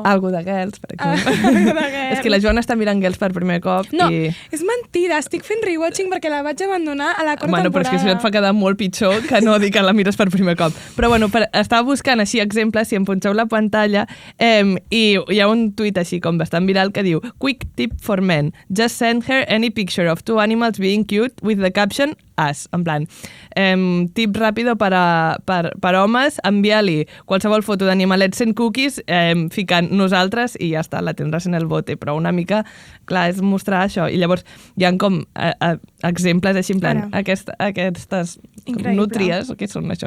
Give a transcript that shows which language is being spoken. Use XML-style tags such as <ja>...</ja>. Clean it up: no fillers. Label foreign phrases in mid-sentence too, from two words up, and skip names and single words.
<ca>Algo de Girls, per exemple. És que la Joana està mirant Girls per primer cop. No, és mentida, estic fent rewatching perquè la vaig abandonar a la quarta temporada. Però és que això et fa quedar molt pitjor que no dir que la mires per primer cop. Però bueno, estava buscant així exemples, si em punxeu la pantalla, i hi ha un tuit així com bastant viral que diu:</ca> <en>Quick tip for men. Just send her any picture of 2 animals being cute with the caption as,</en> <ca>en plan, tip ràpido per homes, envia-li qualsevol foto d'animalets sent cookies, ficant nosaltres i ja està, la tindràs</ca> <es>en el bote,</es> <ca>però una mica, clar, és mostrar això. I llavors hi ha com exemples així, en plan, aquestes nútries, què són això?</ca>